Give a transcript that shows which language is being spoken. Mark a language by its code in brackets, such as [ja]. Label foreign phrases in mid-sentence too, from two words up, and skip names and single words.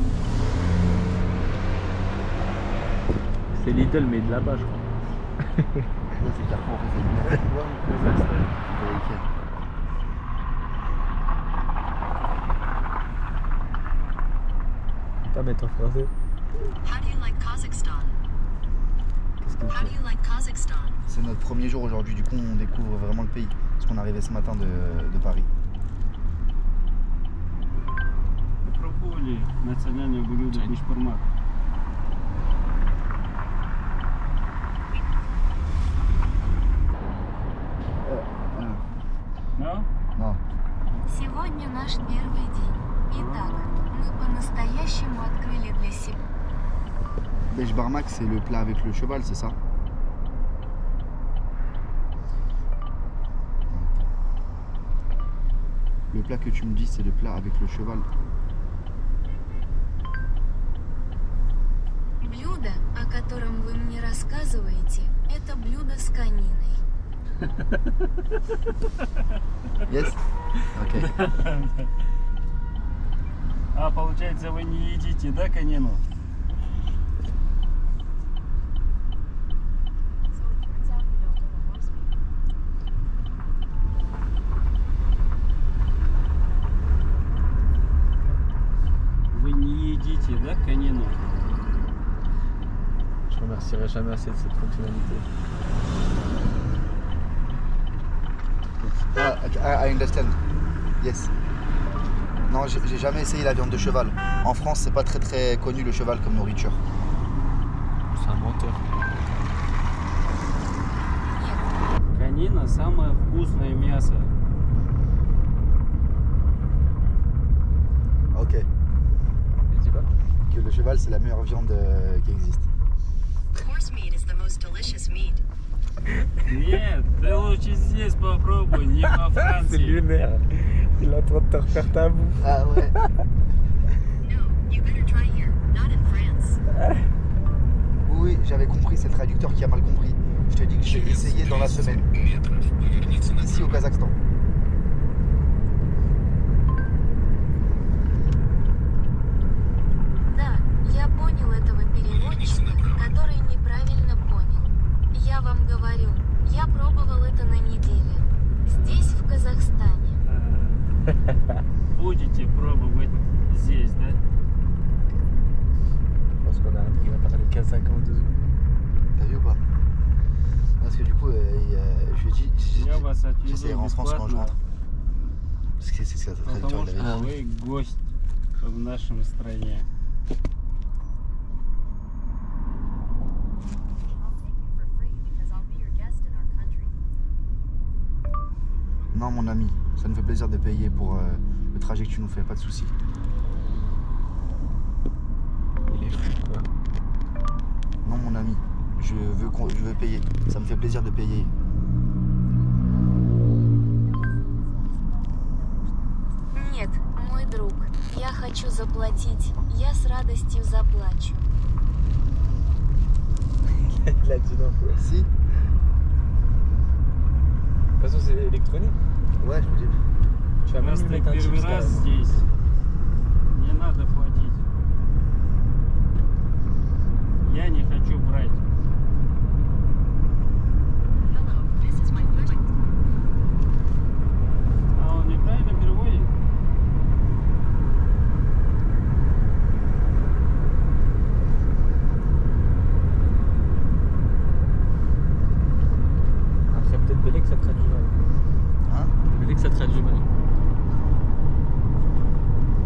[fr] C'est Lidl mais de là-bas je crois. C'est Carrefour, Pas mettre en français. [en] How do you like Kazakhstan? [fr] Qu'est-ce que [en] How do you like Kazakhstan? [fr] C'est notre premier jour aujourd'hui, du coup on découvre vraiment le pays. Parce qu'on est arrivé ce matin de Paris. [ru] Попробовали национальное блюдо бишбармак? [en] No? [fr] Non. [ru] Сегодня наш первый день. Итак, мы по-настоящему открыли для себя. [fr] Beshbarmak, c'est le plat avec le cheval, c'est ça? Le plat que tu me dis, c'est le plat avec le cheval. [ru] Блюдо, о котором вы мне рассказываете, это блюдо с кониной. [en] Yes? Ok. [ru] А получается вы не едите, да, конину? Вы не едите, да, конину? [fr] Je remercierai jamais assez de cette fonctionnalité. [en] I understand. Yes. [fr] Non, j'ai jamais essayé la viande de cheval. En France, c'est pas très connu le cheval comme nourriture. C'est un menteur. [ru] Конина самое вкусное мясо. [en] Ok. [fr] Et dis quoi? Que le cheval, c'est la meilleure viande qui existe. [en] Horse meat is the most delicious meat. [ru] Нет, ты лучше здесь попробуй, не во [fr] C'est [ru] Франции. [fr] lunaire. Il est en train de te refaire ta bouffe. Ah ouais. [en] No, you better try here, not in France. [fr] Oui, j'avais compris, c'est le traducteur qui a mal compris. Je te dis que j'ai essayé dans la semaine. Ici au Kazakhstan. [ru] Да, я понял этого переводчика, который неправильно понял. Я вам говорю, я пробовал это на неделе. Здесь, в Казахстане. Будете пробовать здесь, да? [fr] Je pense qu'on a appris à parler kazakh en 2 secondes. T'as vu ou pas? Parce que du coup, je lui ai dit, [ru] Я вас отвезу [fr] j'essaierai en France quand je [ru] бесплатно, [fr] rentre. Parce que c'est ça, traducteur, [ru] потому [fr] il avait [ru] что [fr] dit. [ru] вы гость в нашем стране. [fr] Non, mon ami, ça nous fait plaisir de payer pour le trajet que tu nous fais, pas de soucis. Il est fou quoi. Non, mon ami, je veux payer. Ça me fait plaisir de payer. [ru] Нет, мой друг, я хочу заплатить. Я с радостью заплачу. [fr] Il a dit non. Si? De toute façon c'est électronique. Ouais, je me dis. Tu vas même [ru] Раз [fr] lui [ru] ты [fr] mettre un [ru] первый [fr] chips [ru] раз [fr] carrément. [ru] здесь, не надо платить. Я не хочу брать. А он неправильно переводит? [fr] Après peut-être Belek ça traduit mal. Hein? Belek ça traduit mal.